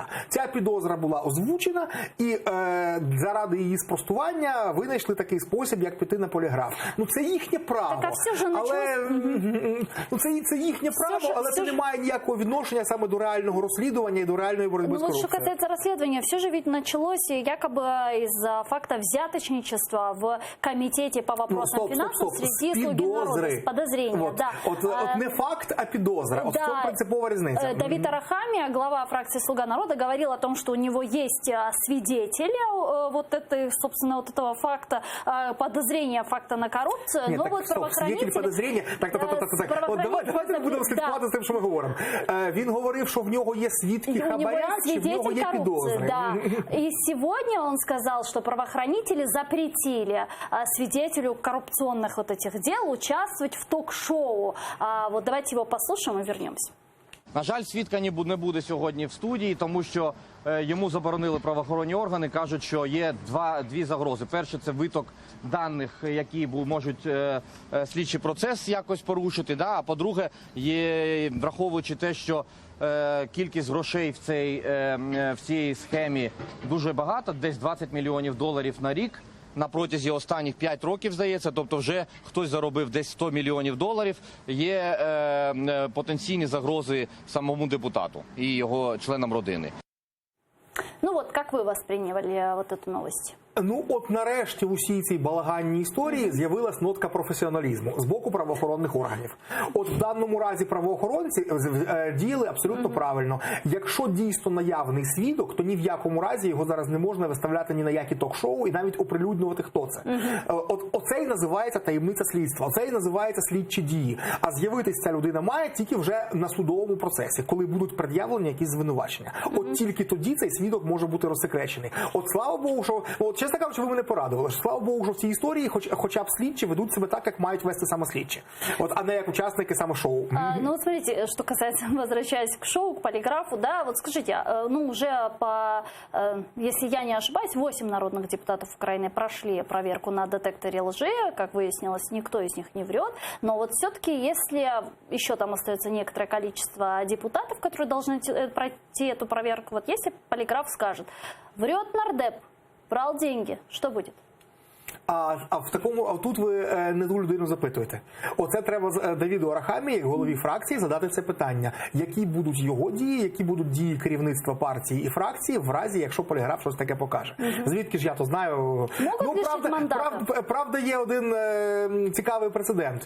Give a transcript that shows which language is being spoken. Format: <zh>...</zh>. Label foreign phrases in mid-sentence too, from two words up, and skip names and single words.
<uk>Ця підозра була озвучена, і заради її спростування винайшли такий спосіб, як піти на поліграф. Ну це їхнє право. Так, а все ж це їхнє право, але це не має ніякого відношення саме до реального розслідування і до реальної боротьби з корупцією.</uk> <ru>Что касается расследования, все же ведь началось якобы из факта взяточничества в комитете по вопросам финансов среди «Слуги народа». Подозрения, да.</ru> <uk>От не факт, а підозра. От в цьому принципова різниця.</uk> <ru>Давид Арахамия, глава фракции «Слуга народа», говорил о том, что у него есть свидетели вот этой, собственно, вот этого факта, подозрения факта на коррупцию.</ru> <uk>Ні,</uk> <ru>но так, вот свидетель подозрения. Так.</ru> <uk>От давайте не будемо слідкувати з тим, що ми говоримо. Він говорив, що в нього є свідки хабаря, чи в нього є підозри.</uk> <ru>Да. И сегодня он сказал, что правоохранители запретили свидетелю коррупционных вот этих дел участвовать в ток-шоу. Вот давайте его послушаем и вернемся.</ru> <uk>На жаль, свідка не буде сьогодні в студії, тому що йому заборонили правоохоронні органи. Кажуть, що є дві загрози. Перше – це виток даних, які можуть слідчий процес якось порушити.</uk> <ru>Да?</ru> <uk>А по-друге, враховуючи те, що кількість грошей в цій схемі дуже багато, десь $20 мільйонів на рік. На протязі останніх 5 років, здається, тобто вже хтось заробив десь $100 мільйонів, є потенційні загрози самому депутату і його членам родини.</uk> <ru>Ну вот, как вы восприняли вот эту новость?</ru> <uk>Ну, от нарешті у всій цій балаганній історії з'явилась нотка професіоналізму з боку правоохоронних органів. От в даному разі правоохоронці діяли абсолютно правильно. Якщо дійсно наявний свідок, то ні в якому разі його зараз не можна виставляти ні на які ток-шоу і навіть оприлюднювати, хто це. Оце і називається таємниця слідства, оце і називається слідчі дії. А з'явитись ця людина має тільки вже на судовому процесі, коли будуть пред'явлені якісь звинувачення. От тільки тоді цей свідок може бути розсекречений. От слава Богу, що... Чесно кажучи, ви мене порадували. Слава Богу, що в цій історії хоча б слідчі ведуть себе так, як мають вести саме слідчі. А не як учасники саме шоу.</uk> <ru>Ну вот смотрите, что касается, возвращаясь к шоу, к полиграфу, да, вот скажите, ну уже если я не ошибаюсь, 8 народных депутатов Украины прошли проверку на детекторе лжи, как выяснилось, никто из них не врет, но вот все-таки, если еще там остается некоторое количество депутатов, которые должны пройти эту проверку, вот если полиграф скажет, врет нардеп, брал деньги. Что будет?</ru> <uk>А тут ви не ту людину запитуєте. Оце треба Давіду Арахамії, як голові фракції, задати це питання. Які будуть його дії, які будуть дії керівництва партії і фракції в разі, якщо поліграф щось таке покаже. Звідки ж я то знаю? Правда, є один цікавий прецедент.</uk>